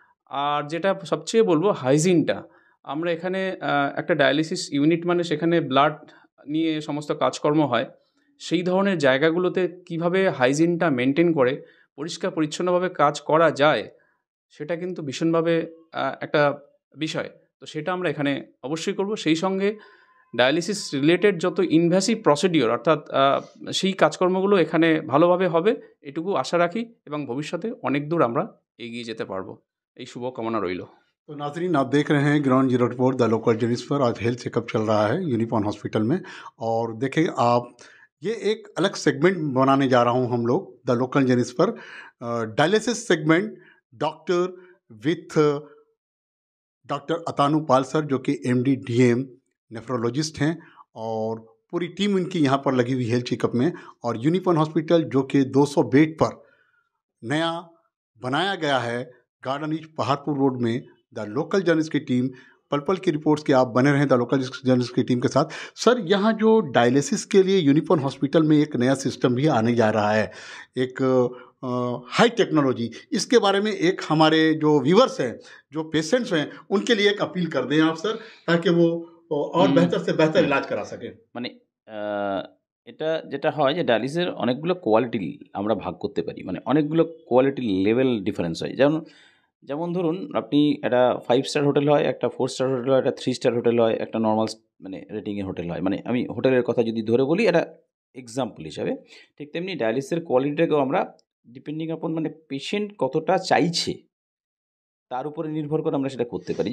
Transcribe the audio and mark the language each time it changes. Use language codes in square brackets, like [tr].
[bn] আর যেটা সবচেয়ে বলবো হাইজিনটা, আমরা এখানে একটা ডায়ালিসিস ইউনিট মানে সেখানে ব্লাড নিয়ে সমস্ত কাজকর্ম হয়, সেই ধরনের জায়গাগুলোতে কিভাবে হাইজিনটা মেনটেন করে পরিষ্কার পরিচ্ছন্নভাবে কাজ করা যায়, সেটা কিন্তু ভীষণভাবে একটা বিষয়। তো সেটা আমরা এখানে অবশ্যই করব। সেই সঙ্গে ডায়ালিসিস রিলেটেড যত ইনভ্যাসিভ প্রসিডিওর, অর্থাৎ সেই কাজকর্মগুলো এখানে ভালোভাবে হবে, এটুকু আশা রাখি, এবং ভবিষ্যতে অনেক দূর আমরা এগিয়ে যেতে পারবো, এই শুভকামনা রইল। [hi] तो नाजरीन, आप देख रहे हैं ground zero report the local journalist पर। आज हेल्थ चेकअप चल रहा है यूनिपॉन हॉस्पिटल में, और देखें आप, ये एक अलग सेगमेंट बनाने जा रहा हूं हम लोग द लोकल जर्नलिस्ट पर, dialysis segment, doctor with doctor Atanu Pal sir, जो कि MD DM नेफ्रोलॉजिस्ट हैं, और पूरी टीम इनकी यहाँ पर लगी हुई हेल्थ चेकअप में। और यूनिपॉन हॉस्पिटल जो कि 200 बेड पर नया बनाया गया है गार्डन रीच पहाड़पुर रोड में। द लोकल जर्नलिस्ट की टीम, पल पल की रिपोर्ट्स के आप बने रहें द लोकल जर्नलिस्ट की टीम के साथ। सर, यहाँ जो डायलिसिस के लिए यूनिपॉन हॉस्पिटल में एक नया सिस्टम भी आने जा रहा है, एक हाई टेक्नोलॉजी, इसके बारे में एक हमारे जो व्यूअर्स हैं, जो पेशेंट्स हैं, उनके लिए एक अपील कर दें आप सर, ताकि वो और बेहतर से बेहतर इलाज करा सकें। [bn] মানে এটা যেটা হয় যে ডায়ালিসিসের অনেকগুলো কোয়ালিটি আমরা ভাগ করতে পারি, মানে অনেকগুলো কোয়ালিটি লেভেল ডিফারেন্স হয়। যেমন যেমন ধরুন, আপনি একটা 5 স্টার হোটেল হয়, একটা 4 স্টার হোটেল হয়, একটা 3 স্টার হোটেল হয়, একটা নর্মাল মানে রেটিংয়ের হোটেল হয়। মানে আমি হোটেলের কথা যদি ধরে বলি, এটা এক্সাম্পল হিসাবে, ঠিক তেমনি ডায়ালিসিসের কোয়ালিটিটাকেও আমরা ডিপেন্ডিং আপন মানে পেশেন্ট কতটা চাইছে তার উপরে নির্ভর করে আমরা সেটা করতে পারি।